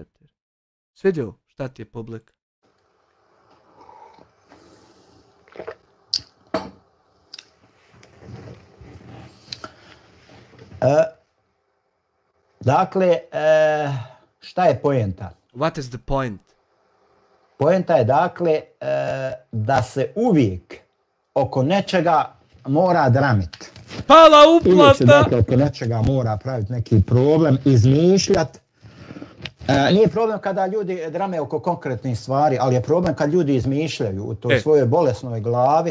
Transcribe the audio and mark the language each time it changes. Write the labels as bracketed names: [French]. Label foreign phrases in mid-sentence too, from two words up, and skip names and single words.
[Bosnian] Svidio, šta ti je publika? Dakle, šta je poenta? [English] What is the point? [Bosnian] Poenta je, dakle, da se uvijek oko nečega mora dramiti. Pala uplata! Uvijek se, dakle, oko nečega mora praviti neki problem, izmišljati. Nije problem kada ljudi drame oko konkretnih stvari, ali je problem kad ljudi izmišljaju u toj svojoj bolesnoj glavi.